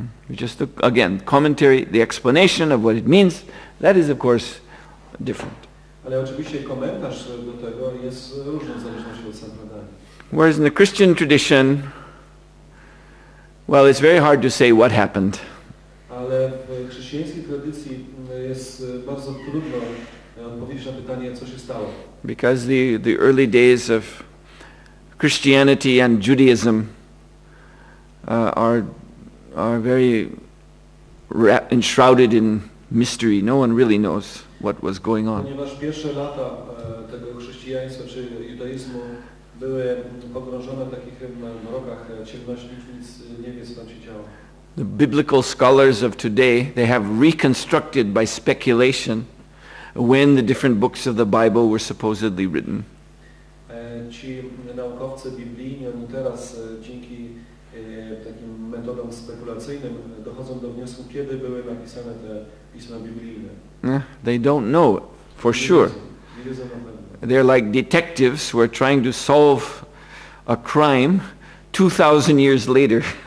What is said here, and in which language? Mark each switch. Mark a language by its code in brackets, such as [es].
[en] We just look, again, commentary, the explanation of what it means, that is of course different. [pl] Ale oczywiście komentarz do tego jest różny w zależności od sampradaya. [en] Whereas in the Christian tradition, well, it's very hard to say what happened. [pl] Ale w chrześcijańskiej tradycji jest bardzo trudno odpowiedzieć na pytanie, co się stało. [en] Because the early days of Christianity and Judaism are very enshrouded in mystery. No one really knows what was going on. [pl] Ponieważ pierwsze lata tego chrześcijaństwa czy judaizmu były pogrążone w takich mrokach ciemności, nic nie wie, co tam się działo. [en] The biblical scholars of today, they have reconstructed by speculation when the different books of the Bible were supposedly written. [pl] Ci naukowcy biblijni, oni teraz dzięki takim metodom spekulacyjnym dochodzą do wniosku, kiedy były napisane te pisma biblijne. [en] They don't know for sure. They're like detectives who are trying to solve a crime 2000 years later.